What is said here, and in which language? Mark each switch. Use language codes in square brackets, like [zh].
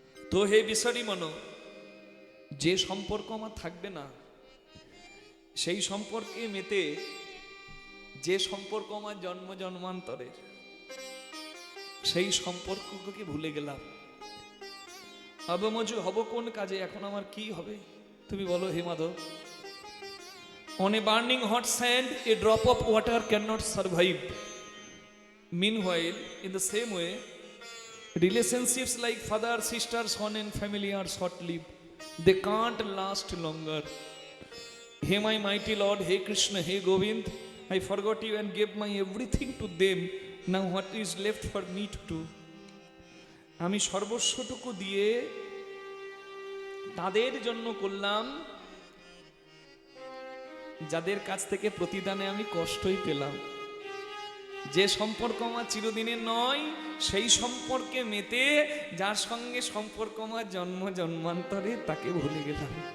[bn] তো হে বিসারি মনো, যে সম্পর্ক আমার থাকবে না, সেই সম্পর্কে মেতে যে সম্পর্ক আমার জন্ম জন্মান্তরের, সেই সম্পর্ককে ভুলে গেলাম। আবমজু হব কোন কাজে, এখন আমার কি হবে তুমি বলো হে Madhav. [en] On a burning hot sand, a drop of water cannot survive. Meanwhile, in the same way, relationships like father, sister, son and family are short-lived. They can't last longer. Hey my mighty Lord, hey Krishna, hey Govind, I forgot you and gave my everything to them. Now what is left for me to do? [bn] আমি সর্বস্বটুকু দিয়ে তাদের জন্য করলাম যাদের কাছ থেকে প্রতিদানে আমি কষ্টই পেলাম। যে সম্পর্ক আমার চিরদিনের নয়, সেই সম্পর্কে মেতে যার সঙ্গে সম্পর্ক আমার জন্ম জন্মান্তরে, তাকে ভুলে গেলাম।